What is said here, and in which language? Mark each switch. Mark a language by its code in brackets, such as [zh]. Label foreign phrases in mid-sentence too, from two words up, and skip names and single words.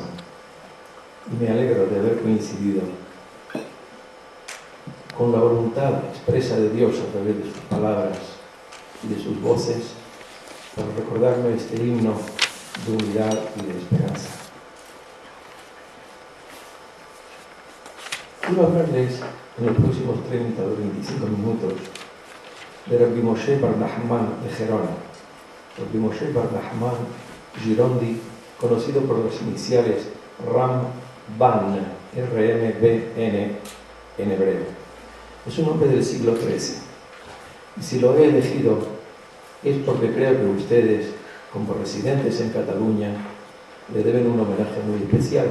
[es] Y me alegro de haber coincidido con la voluntad expresa de Dios a través de sus palabras y de sus voces para recordarme este himno de unidad y de esperanza. Quiero hablarles en los próximos 30 o 25 minutos de Rabbi Moshe Bar Nachman de Gerona. Rabbi Moshe Bar Nachman Girondi, conocido por las iniciales Ramban, R-M-B-N en hebreo. Es un hombre del siglo XIII. Y si lo he elegido es porque creo que ustedes, como residentes en Cataluña, le deben un homenaje muy especial.